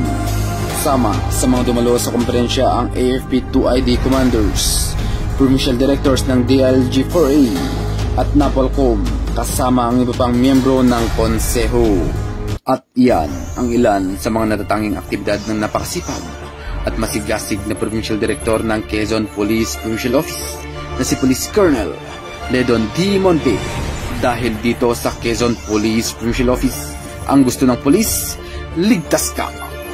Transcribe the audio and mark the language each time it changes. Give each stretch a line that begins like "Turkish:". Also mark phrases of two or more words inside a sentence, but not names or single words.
Filipino: Sama sa mga dumalo sa komperensya ang AFP-2ID Commanders, Provincial Directors ng DLG-4A at NAPOLCOM, kasama ang iba pang miyembro ng konseho. At iyan ang ilan sa mga natatanging aktibidad ng napakasipag at masiglasig na Provincial Director ng Quezon Police Provincial Office na si Police Colonel Ledon D. Monte. Dahil dito sa Quezon Police Provincial Office, ang gusto ng police, ligtas ka.